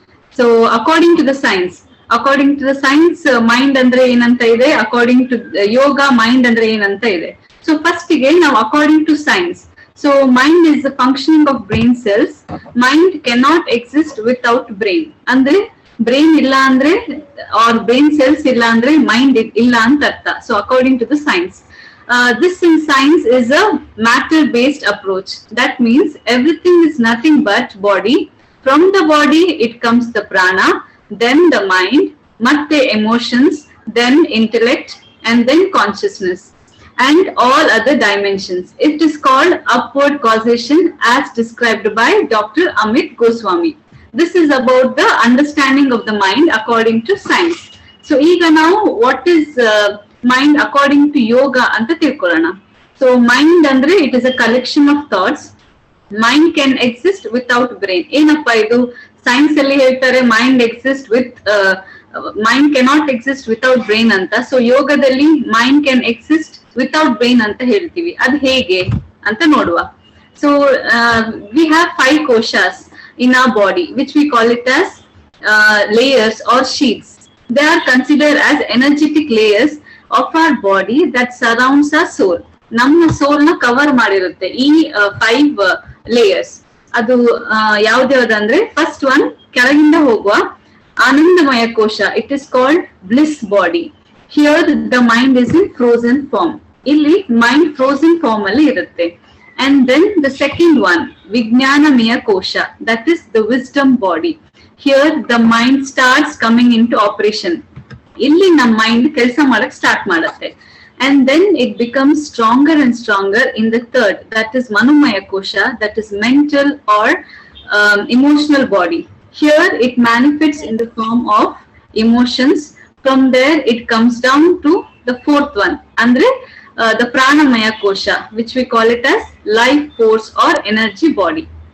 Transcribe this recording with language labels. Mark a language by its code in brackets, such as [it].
[en] So according to the science, mind [kn] andre ಏನಂತ ಇದೆ, [en] according to yoga, mind andre ಏನಂತ ಇದೆ. So first again, now according to science, so mind is the functioning of brain cells. Mind cannot exist without brain. [kn] ಅಂದ್ರೆ brain ಇಲ್ಲ ಅಂದ್ರೆ or brain cells ಇಲ್ಲ ಅಂದ್ರೆ mind ಇಲ್ಲ ಅಂತ ಅರ್ಥ. [en] So according to the science, this in science is a matter-based approach. That means everything is nothing but body. From the body, it comes the prana, then the mind, matte emotions, then intellect, and then consciousness, and all other dimensions. It is called upward causation as described by Dr. Amit Goswami. This is about the understanding of the mind according to science. So, ega now what is mind according to yoga [kn] anta tilkolana. [en] So, mind andre it is a collection of thoughts. Mind can exist without brain. [kn] ಏನಪ್ಪ ಇದು science ಅಲ್ಲಿ ಹೇಳ್ತಾರೆ [en] Mind exist with mind cannot exist without brain ಅಂತ. So ಯೋಗದಲ್ಲಿ mind can exist without brain [kn] ಅಂತ ಹೇಳ್ತೀವಿ. ಅದು ಹೇಗೆ ಅಂತ ನೋಡುವ. [en] So we have 5 koshas in our body which we call it as layers or sheets. They are considered as energetic layers of our body that surrounds our soul. [kn] ನಮ್ಮ ಸೋಲ್ ನ cover ಮಾಡಿರುತ್ತೆ ಈ 5 layers. ಅದು ಯಾವ್ದ್ಯಾವ್ದಂದ್ರೆ ಫಸ್ಟ್ ಒನ್ ಕೆಳಗಿಂದ ಹೋಗುವ ಆನಂದಮಯ ಕೋಶ. [en] It is called bliss body. Here the mind is in frozen form. [kn] ಇಲ್ಲಿ mind frozen form ಅಲ್ಲಿ ಇರುತ್ತೆ. [en] and then the second one [kn] ವಿಜ್ಞಾನಮಯ ಕೋಶ. [en] That is the wisdom body. Here the mind starts coming into operation. [kn] ಇಲ್ಲಿ ನಮ್ಮ mind ಕೆಲಸ ಮಾಡಕ್ start ಮಾಡುತ್ತೆ. [en] And then it becomes stronger and stronger in the third, that is Manomaya Kosha, that is mental or emotional body. Here it manifests in the form of emotions. From there it comes down to the fourth one, andre the Pranamaya Kosha, which we call it as life force or energy body.